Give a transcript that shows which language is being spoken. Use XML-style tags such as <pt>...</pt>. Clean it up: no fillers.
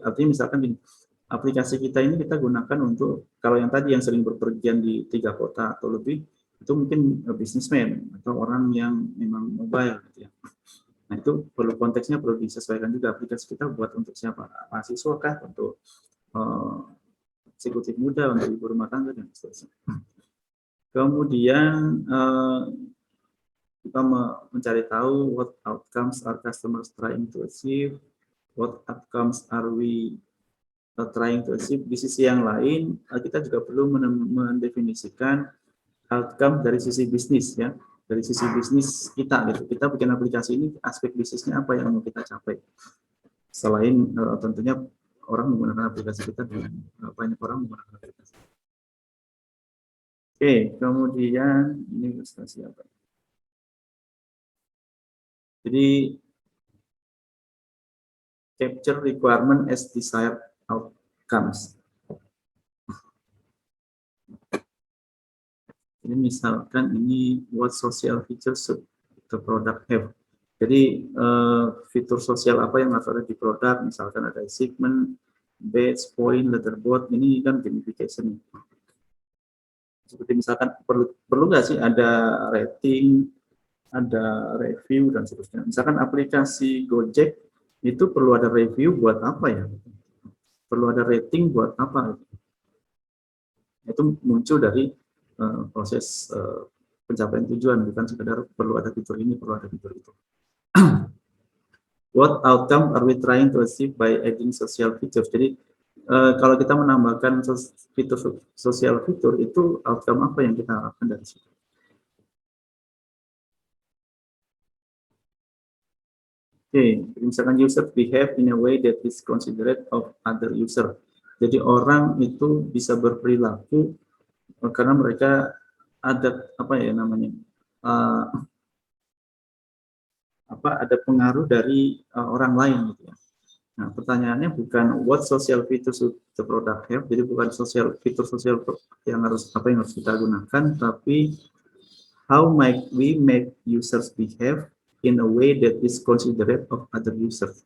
<id>Artinya misalkan di aplikasi kita ini kita gunakan untuk, kalau yang tadi yang sering berpergian di 3 kota atau lebih, itu mungkin businessman atau orang yang memang mobile gitu ya. Nah, itu perlu konteksnya, perlu disesuaikan juga aplikasi kita buat untuk siapa, mahasiswa kah, untuk eksekutif muda, untuk ibu rumah tangga, dan seterusnya. Kemudian kita mencari tahu</id> <en>what outcomes are customers trying to achieve, what outcomes are we trying to achieve.</en> <id>Di sisi yang lain, kita juga perlu mendefinisikan outcome dari sisi bisnis ya, dari sisi bisnis kita gitu. Kita bikin aplikasi ini, aspek bisnisnya apa yang mau kita capai. Selain tentunya orang menggunakan aplikasi kita, dengan banyak orang menggunakan aplikasi. Oke, kemudian ini ilustrasi apa?</id> <en>Jadi capture requirement as desired outcomes.</en> <id>Ini misalkan ini</id> <en>what social features should the product have.</en> <id>Jadi fitur sosial apa yang harus ada di produk, misalkan ada segment, badge, point, leaderboard, ini kan gamification. Seperti misalkan perlu nggak sih ada rating, ada review, dan seterusnya. Misalkan aplikasi Gojek itu perlu ada review buat apa ya? Perlu ada rating buat apa? Itu muncul dari proses pencapaian tujuan, bukan sekedar perlu ada fitur ini, perlu ada fitur itu.</id> <en>What outcome are we trying to achieve by adding social features?</en> <id>Jadi kalau kita menambahkan fitur sosial fitur, itu outcome apa yang kita harapkan dari situ? Oke, misalkan</id> <en>user behave in a way that is considerate of other user.</en> <id>Jadi orang itu bisa berperilaku karena mereka ada apa ya namanya, ada pengaruh dari orang lain gitu ya. Nah, pertanyaannya bukan</id> <en>what social features should the product have,</en> <id>jadi bukan fitur sosial yang harus kita gunakan, tapi</id> <en>how might we make users behave in a way that is considerate of other users.</en>